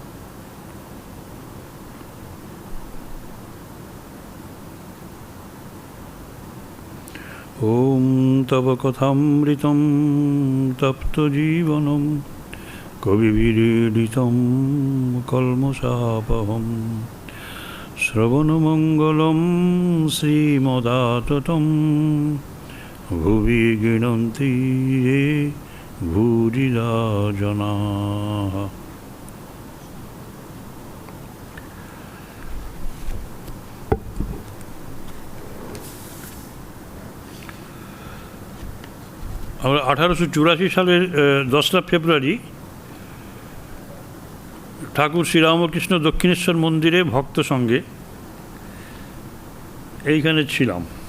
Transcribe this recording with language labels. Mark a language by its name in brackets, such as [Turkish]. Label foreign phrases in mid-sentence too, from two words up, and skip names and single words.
[Sanskrit] ॐ तव कथामृतं तप्तजीवनं कविभिरीडितं कल्मषापहम् श्रवणमङ्गलं श्रीमदाततं भुवि गृह्णन्ति ये भूरिदा जनाः। [Bangla] আমরা 1884 সালের 10টা ফেব্রুয়ারি ঠাকুর শ্রীরামকৃষ্ণ দক্ষিণেশ্বর মন্দিরে ভক্ত সঙ্গে এইখানে ছিলাম।